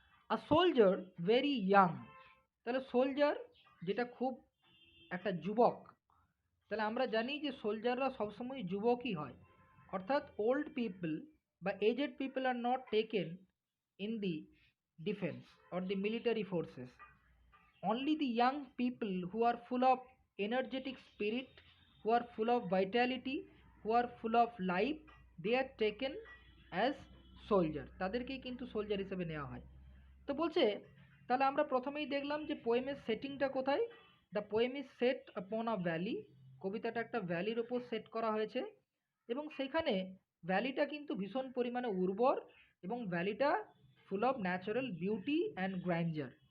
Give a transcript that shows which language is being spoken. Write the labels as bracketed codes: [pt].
[en] a soldier very young, [bn] তাহলে soldier যেটা খুব একটা যুবক, তাহলে আমরা জানি যে সোলজাররা সবসময় যুবকই হয়, অর্থাৎ [en] Old people বা aged people are not taken in the defence or the military forces. Only the young people who are full of energetic spirit, who are full of vitality, who are full of life, they are taken as soldier, [bn] তাদেরকেই কিন্তু soldier হিসেবে নেওয়া হয়। তো বলছে, তাহলে আমরা প্রথমেই দেখলাম যে পোয়েমের সেটিংটা কোথায়। [en] the poem is set upon a valley, [bn] কবিতাটা একটা ভ্যালির ওপর সেট করা হয়েছে, এবং সেখানে ভ্যালিটা কিন্তু ভীষণ পরিমাণে উর্বর এবং ভ্যালিটা [en] Full of natural beauty and grandeur.